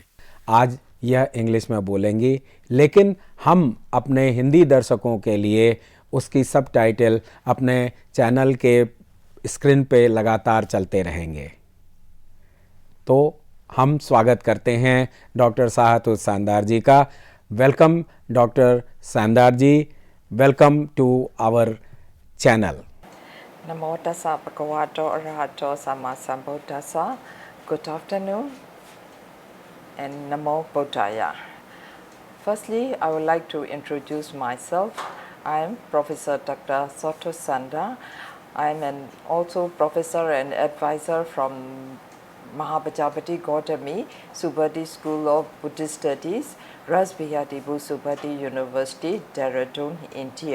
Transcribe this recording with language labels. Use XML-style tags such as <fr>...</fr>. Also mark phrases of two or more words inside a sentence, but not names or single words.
<hi>आज यह इंग्लिश में बोलेंगी, लेकिन हम अपने हिंदी दर्शकों के लिए उसकी सबटाइटल अपने चैनल के स्क्रीन पे लगातार चलते रहेंगे। तो हम स्वागत करते हैं डॉक्टर साहतु सेंडर जी का।</hi> <en>welcome Doctor Sender ji, welcome to our channel.</en> <pi>Namo tassa bhagavato arahato samma sambuddhassa.</pi> <en>Good afternoon and</en> <pi>Namo Buddhaya.</pi> <en>Firstly, I would like to introduce myself. I am Professor Dr. Soto Sanda. I am also professor and advisor from Mahapajapati Gautami Subharti School of Buddhist Studies, Raj Bihari Bose Subharti University, Dehradun, India.</en>